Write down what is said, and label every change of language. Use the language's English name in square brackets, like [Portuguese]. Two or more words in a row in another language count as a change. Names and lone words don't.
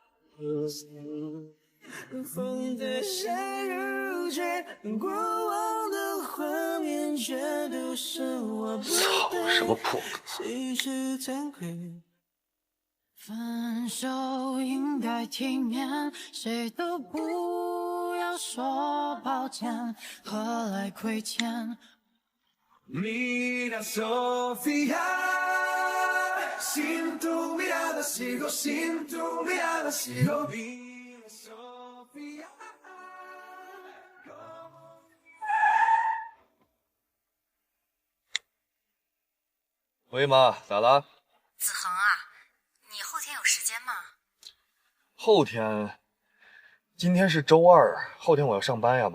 [Chinese] 风的夏如雪，过往的画面全都是我不操，什么破歌！其实惭愧。分手应该体面，谁都不要说抱歉，何来亏欠 [Spanish] Mira Sofía, sin tu mirada sigo, sin tu mirada sigo. Mira Sofía. [Chinese] 喂妈，咋了？子恒啊，你后天有时间吗？后天？今天是周二，后天我要上班呀，妈。